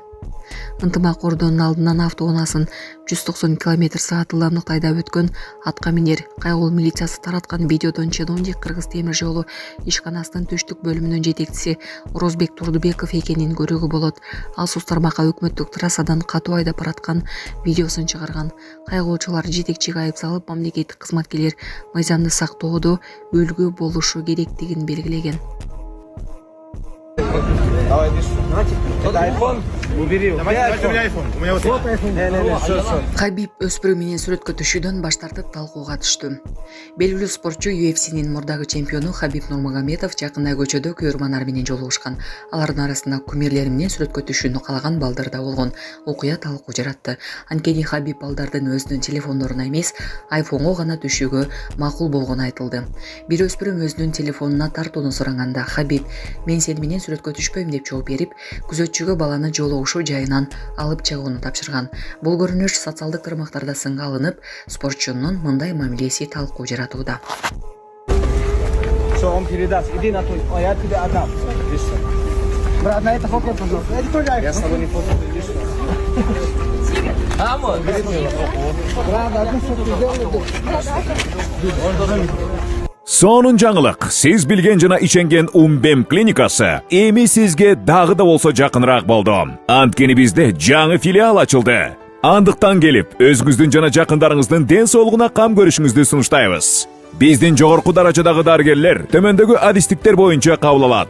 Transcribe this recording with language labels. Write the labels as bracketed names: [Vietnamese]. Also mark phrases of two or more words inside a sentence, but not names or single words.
[Kyrgyz] Ынтымак ордонун алдынан автоунаасын 190 км/с ылдамдыкта айдап өткөн атка минер кайгылуу милициясы тараткан видеодон чиновник Кыргыз темир жолу ишканасынын түштүк бөлүмүнүн жетекчиси Орозбек Турдубеков экенин көрүүгө болот. Ал Сус тармакка өкмөттүк трассадан катуу айдап бараткан видеосун чыгарган. Кайгылуучулар жетекчиге айып салып, мамлекеттик кызматкерлер мыйзамды сактоодо үлгү болушу керектигин белгилеген. [Russian] Давай, иди сюда. Это айфон? Убери его. Давайте у меня айфон. У меня вот айфон. [Kyrgyz] Хабиб өспүрүм менен сүрөткө түшүүдөн баш тартып талкууга түштү. Белгилүү спортчу UFC'нин мурдагы чемпиону Хабиб Нурмагомедов жакында көчөдө көрөрмандар менен жолугушкан. Алардын арасында кумирлери менен сүрөткө түшүүнү каалаган балдар да болгон. Окуя талкуу жаратты. Анткени Хабиб балдардын өзүнүн телефондоруна эмес, айфонго гана түшүүгө макул болгону айтылды. Бир өспүрүм өзүнүн телефонуна тартууну сураганда Хабиб "Мен сени менен сүрөткө түшпөйм" деп жооп берип, күзөтчүгө баланы жолугушуу жайынан алып чыгууну тапшырган. Бул көрүнүш социалдык тармактарда сынга алынып, спортчунун мындай мамилеси талкуу жаратууда. [Russian] Что он передаст? Иди на той. Я тебе отдам. Брат, на это фото, пожалуйста. Это тоже айфон. Я с тобой не фото. Иди сюда. Амон, бери его. Брат, одну фото сделай. [Kyrgyz] Сонун жаңылык. Сиз билген жана иченген Умбем клиникасы эми сизге дагы да болсо жакыныраак болду. Анткени бизде жаңы филиал ачылды. Андыктан келип, өзүңүздүн жана жакындарыңыздын ден соолугуна кам көрүшүңүздү сунуштайбыз. Биздин жогорку даражадагы дарыгерлер төмөндөгү адистиктер боюнча кабыл алат.